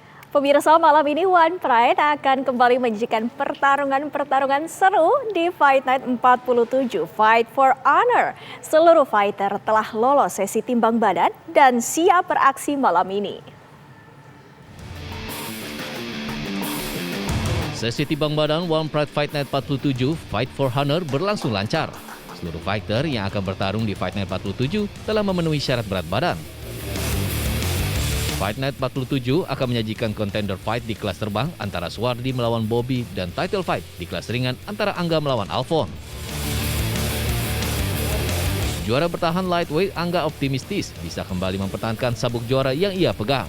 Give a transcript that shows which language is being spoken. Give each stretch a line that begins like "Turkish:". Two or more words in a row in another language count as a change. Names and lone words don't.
Indonesian: Pemirsa, malam ini One Pride akan kembali menyajikan pertarungan seru di Fight Night 47 Fight for Honor. Seluruh fighter telah lolos sesi timbang badan dan siap beraksi malam ini. Sesi timbang badan One Pride Fight Night 47 Fight for Honor berlangsung lancar. Seluruh fighter yang akan bertarung di Fight Night 47 telah memenuhi syarat berat badan. Fight Night 47 akan menyajikan
English: contender fight
Indonesian: di kelas terbang antara Suwardi melawan Bobby dan
English: title fight
Indonesian: di kelas ringan antara Angga melawan Alfon. Juara bertahan lightweight Angga optimistis bisa kembali mempertahankan sabuk juara yang ia pegang.